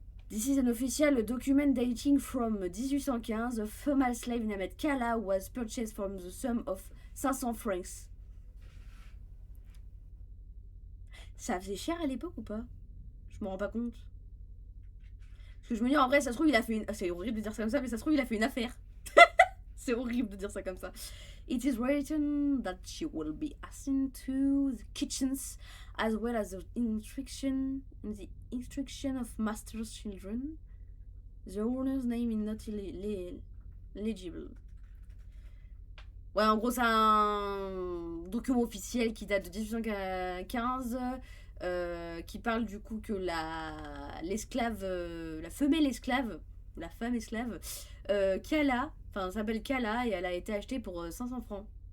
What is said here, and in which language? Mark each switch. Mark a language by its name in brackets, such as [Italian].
[English] This is an official document dating from 1815. A female slave named Kala was purchased for the sum of 500 francs. [French] Ça faisait cher à l'époque ou pas? Je me rends pas compte. Parce que je me dis en vrai, ça se trouve, il a fait une. C'est horrible de dire ça comme ça, mais ça se trouve, il a fait une affaire. C'est horrible de dire ça comme ça. [English] It is written that she will be assigned to the kitchens as well as the instruction of master's children. The owner's name is not legible. [French] Ouais, en gros, c'est un document officiel qui date de 1815, qui parle du coup que l'esclave, la femelle esclave, la femme esclave, Kala, enfin, s'appelle Kala et elle a été achetée pour 500 francs.